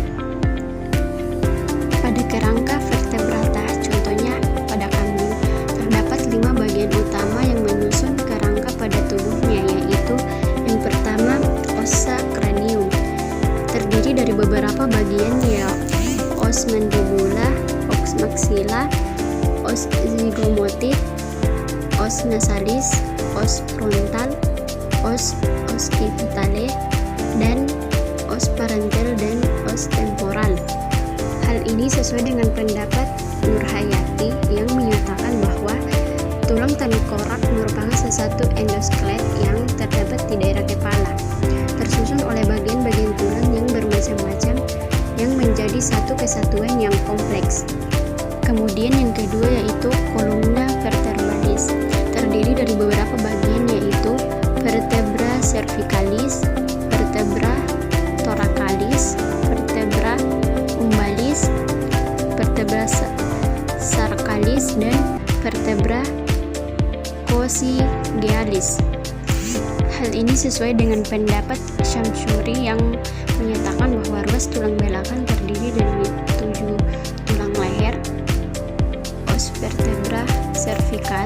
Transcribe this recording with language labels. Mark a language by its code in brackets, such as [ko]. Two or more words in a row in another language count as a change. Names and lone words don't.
[id] Pada kerangka vertebrata, contohnya pada kambing, terdapat 5 bagian utama yang menyusun kerangka pada tubuhnya, yaitu yang pertama [la] ossa cranium, [id] terdiri dari beberapa bagian, yaitu [la] os mandibula, os maxilla, os zygomatic, os nasalis, os frontal, os occipitale, dan os parental [id] dan [la] os temporal. [id] Hal ini sesuai dengan pendapat Nurhayati yang menyatakan bahwa tulang tengkorak merupakan salah satu endoskelet yang terdapat di daerah kepala, tersusun oleh bagian-bagian tulang yang bermacam-macam yang menjadi satu kesatuan yang kompleks. Kemudian yang kedua yaitu [la] kolumna vertebralis, [id] terdiri dari beberapa bagian, yaitu [la] vertebra cervicalis, vertebra thoracalis, vertebra umbalis, vertebra sarcalis, [id] dan [la] vertebra coccygealis. [id] Hal ini sesuai dengan pendapat Syamsuri yang menyatakan bahwa ruas tulang belakang terdiri dari 7 tulang leher, [la] os vertebra cervical.